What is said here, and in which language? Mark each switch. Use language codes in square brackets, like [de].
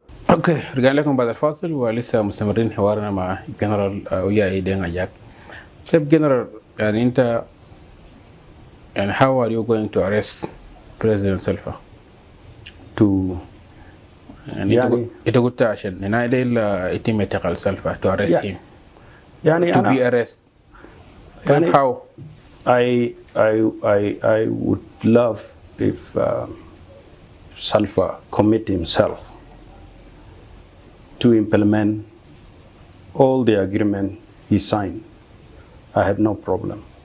[ar] اوكي رجعنا لكم بعد الفاصل ولسه مستمرين حوارنا مع جنرال ويا ايدين اجاك. طيب جنرال يعني انت يعني [en] how are you going to arrest President Salva? To [ar] يعني انت قلت عشان هنا يتم اعتقال سلفا [en] to arrest him. [ar] يعني [en] to be arrested. [ar] يعني [en] how? I would love if Salva commit himself to implement all the agreement he signed. I have no problem.